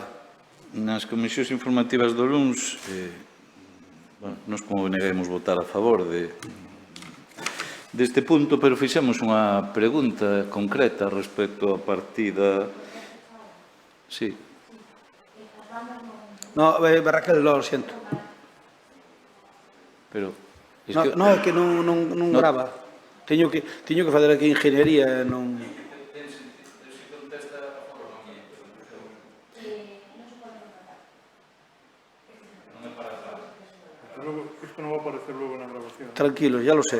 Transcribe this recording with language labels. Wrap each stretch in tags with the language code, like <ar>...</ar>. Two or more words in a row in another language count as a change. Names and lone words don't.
<gl>nas comisións informativas do LUNS, nos como neguemos votar a favor deste punto, pero fixemos unha pregunta concreta respecto á partida.</gl> <es>Sí. No, Raquel, lo siento. Pero</es> <gl>É que non grava. Teño que fazer aquí ingeniería, non...</gl> <es>Esto no va a aparecer luego en la grabación. Tranquilo, ya lo sé.</es>